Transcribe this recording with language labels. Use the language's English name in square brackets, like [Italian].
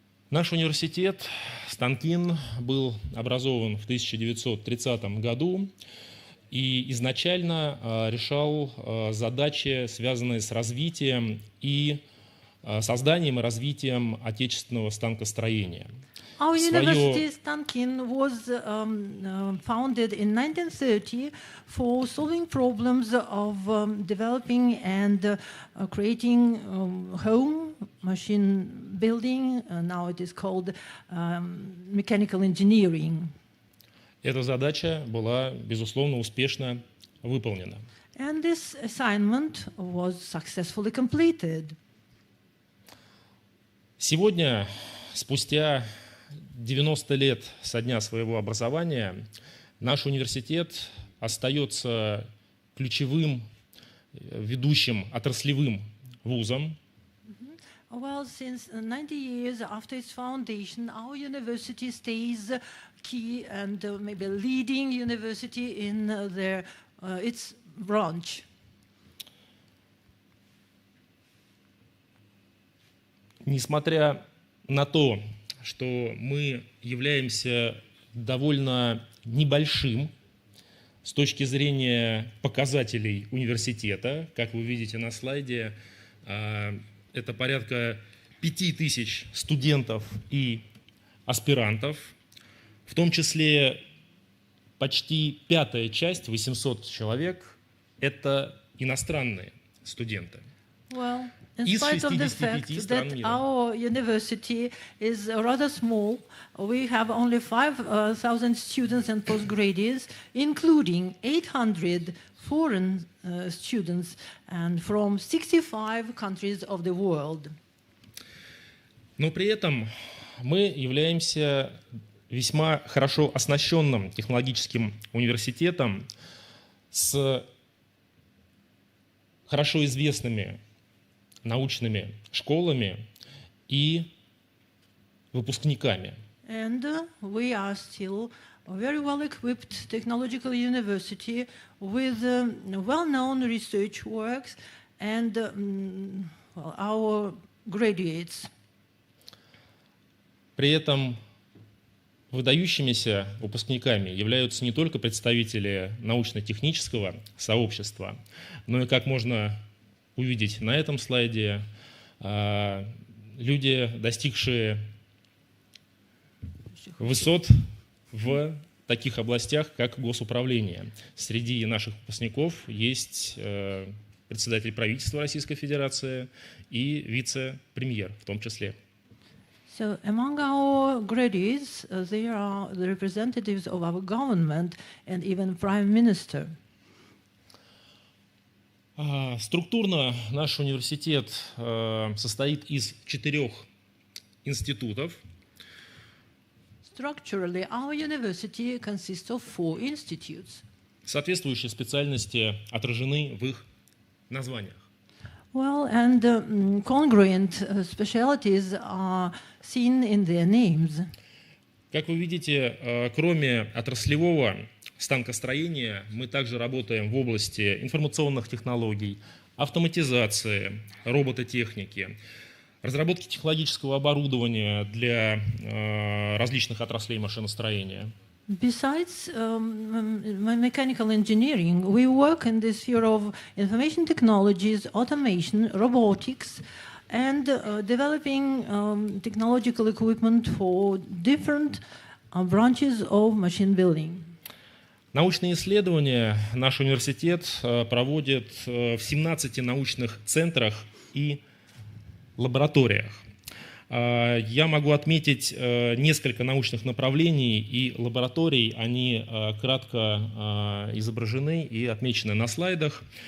[Russian] Наш университет Станкин был образован в 1930 году и изначально решал задачи, связанные с развитием и созданием и развитием отечественного станкостроения. [English] Our university, Stankin, was founded in 1930 for solving problems of developing and creating home machine building. Now it is called mechanical engineering. [Russian] Эта задача была, безусловно, успешно выполнена. [English] And this assignment was successfully completed. [Russian] Сегодня, спустя 90 лет со дня своего образования, наш университет остается ключевым, ведущим отраслевым вузом. [English] Well, since 90 years after its foundation, our university stays key and maybe leading university in its branch. [Russian] Несмотря на то, что мы являемся довольно небольшим с точки зрения показателей университета, как вы видите на слайде, это порядка 5000 студентов и аспирантов, в том числе почти пятая часть, 800 человек, это иностранные студенты. [English] Well, in spite of the fact that our university is rather small, we have only 5,000 students and postgraduates, including 800 foreign students and from 65 countries of the world. [Russian] Но при этом мы являемся весьма хорошо оснащенным технологическим университетом с хорошо известными научными школами и выпускниками. [English] And we are still a very well-equipped technological university with well-known research works and our graduates. [Russian] При этом выдающимися выпускниками являются не только представители научно-технического сообщества, но и, как можно увидеть на этом слайде, люди, достигшие высот в таких областях, как госуправление. Среди наших выпускников есть председатель правительства Российской Федерации и вице-премьер в том числе. [English] So among our graduates, there are the representatives of our government and even Prime Minister. [Russian] Структурно наш университет состоит из 4 институтов. [English] Structurally, our university consists of 4 institutes. [Russian] Соответствующие специальности отражены в их названиях. [English] Well, and congruent specialties are seen in their names. [Russian] Как вы видите, кроме отраслевого станкостроения, мы также работаем в области информационных технологий, автоматизации, робототехники, разработки технологического оборудования для различных отраслей машиностроения. [English] Besides mechanical engineering, we work in the sphere of information technologies, automation, robotics, and developing technological equipment for different branches of machine building. [Russian] Научные исследования наш университет проводит в 17 научных центрах и лабораториях. Я могу отметить несколько научных направлений и лабораторий, они кратко изображены и отмечены на слайдах.